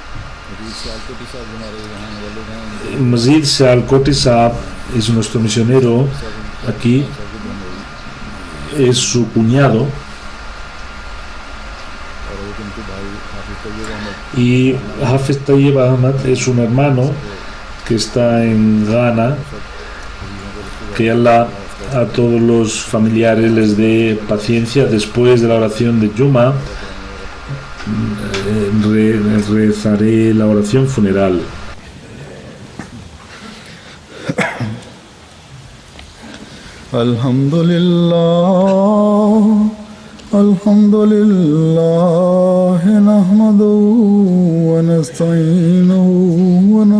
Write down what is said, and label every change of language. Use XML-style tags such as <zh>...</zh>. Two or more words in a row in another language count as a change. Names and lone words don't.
<es>Mazid Sialkoti Saab es nuestro misionero aquí, es su cuñado, y Hafiz Tayyib Ahmad es un hermano que está en Ghana. Que Allah a todos los familiares les dé paciencia. Después de la oración de Juma rezaré la oración funeral.</es> <ar>الحمد لله نحمده ونستعينه و</ar>